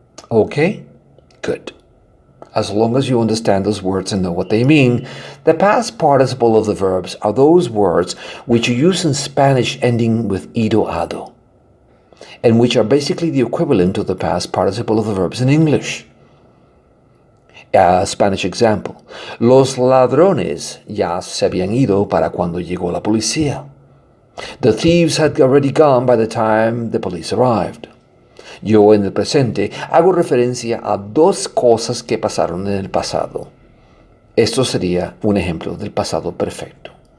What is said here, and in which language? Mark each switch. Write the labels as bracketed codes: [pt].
[en] Okay? Good. As long as you understand those words and know what they mean, the past participle of the verbs are those words which you use in Spanish ending with ido ado, and which are basically the equivalent to the past participle of the verbs in English. A Spanish example: [es] Los ladrones ya se habían ido para cuando llegó la policía. [en] The thieves had already gone by the time the police arrived. [es] Yo en el presente hago referencia a dos cosas que pasaron en el pasado. Esto sería un ejemplo del pasado perfecto.